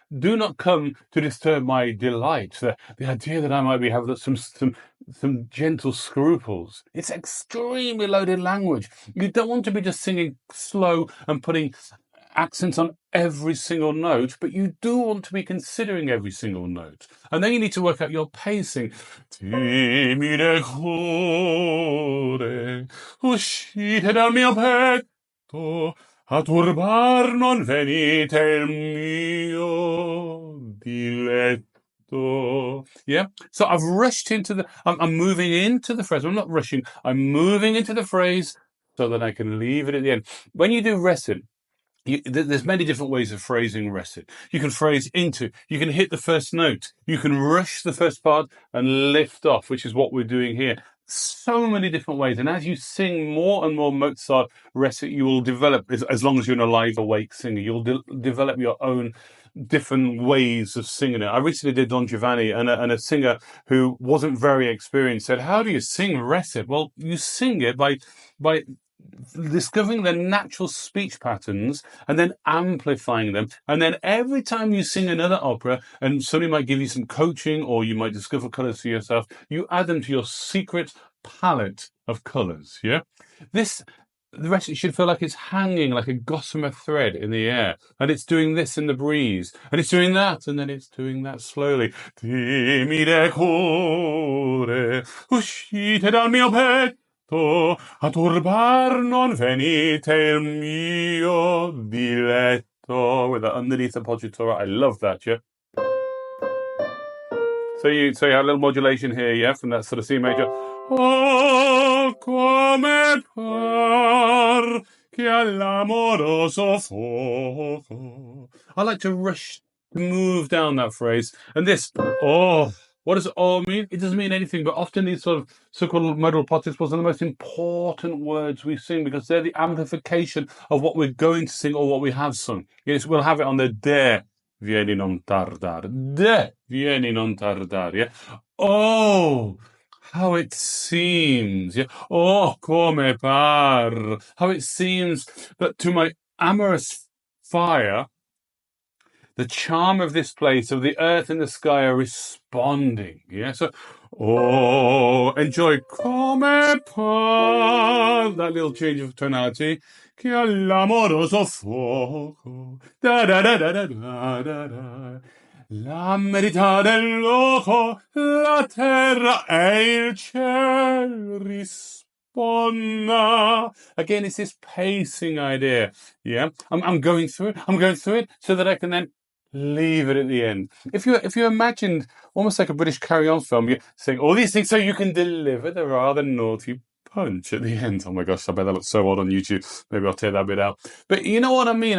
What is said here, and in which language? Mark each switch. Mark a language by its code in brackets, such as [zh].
[en] Do not come to disturb my delight. The idea that I might be having some gentle scruples. It's extremely loaded language. You don't want to be just singing slow and putting accents on every single note, but you do want to be considering every single note. And then you need to work out your pacing. [it] Timide cuore, uscite dal mio petto, a turbar non venite il mio diletto. [en] Yeah? So I've rushed into I'm moving into the phrase. I'm not rushing. I'm moving into the phrase so that I can leave it at the end. When you do recit, there's many different ways of phrasing recit. You can phrase into, you can hit the first note, you can rush the first part and lift off, which is what we're doing here. So many different ways. And as you sing more and more Mozart recit, you will develop, as long as you're an alive, awake singer, you'll develop your own different ways of singing it. I recently did Don Giovanni, and a singer who wasn't very experienced said, how do you sing recit? Well, you sing it by discovering the natural speech patterns and then amplifying them. And then every time you sing another opera and somebody might give you some coaching or you might discover colors for yourself, you add them to your secret palette of colors. Yeah. The rest, it should feel like it's hanging like a gossamer thread in the air. And it's doing this in the breeze. And it's doing that. And then it's doing that slowly. [it] Timide cuore, uscite dal mio petto, a turbar non venite il mio diletto. [en] With that underneath the poggiatura. I love that, yeah? So you have a little modulation here, yeah, from that sort of C major. [it] Oh, come par che all'amoroso fuoco. [en] I like to rush, move down that phrase. And this, oh, What does O mean? It doesn't mean anything, but often these sort of so-called modal participles are the most important words we sing because they're the amplification of what we're going to sing or what we have sung. Yes, we'll have it on the Deh Vieni, non tardar. Deh Vieni, non tardar. Yeah. Oh, how it seems. Yeah. [it] Oh, come par. [en] How it seems that to my amorous fire, the charm of this place, of the earth and the sky are responding. Yeah, so oh, enjoy [it] come par, [en] that little change of tonality. [it] Che all'amoroso fuoco, da da da da da da da da. La merità del loco, la terra e il ciel risponda. [en] Again, it's this pacing idea. Yeah, I'm going through it. I'm going through it so that I can then leave it at the end. If you imagined almost like a British carry-on film, you're saying all these things so you can deliver the rather naughty punch at the end. Oh my gosh, I bet that looks so odd on YouTube. Maybe I'll take that bit out. But you know what I mean?